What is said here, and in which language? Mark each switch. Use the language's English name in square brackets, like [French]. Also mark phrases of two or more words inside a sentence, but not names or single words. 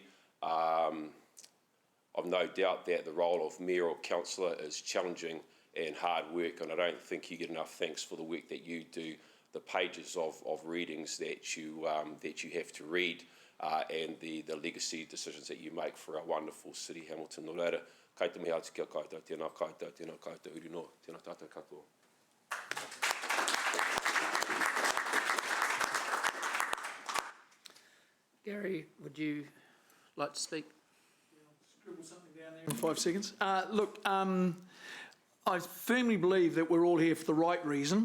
[English] I've no doubt that the role of mayor or councillor is challenging and hard work, and I don't think you get enough thanks for the work that you do, the pages of readings that you have to read, and the legacy decisions that you make for our wonderful city, Hamilton. [Māori] Nō reira, kei te mihi atu kia koutou, tēnā koutou uri no, tēnā tātou katoa. [English] Gary, would you like to speak? Scribble something down there in 5 seconds. Look, I firmly believe that we're all here for the right reason.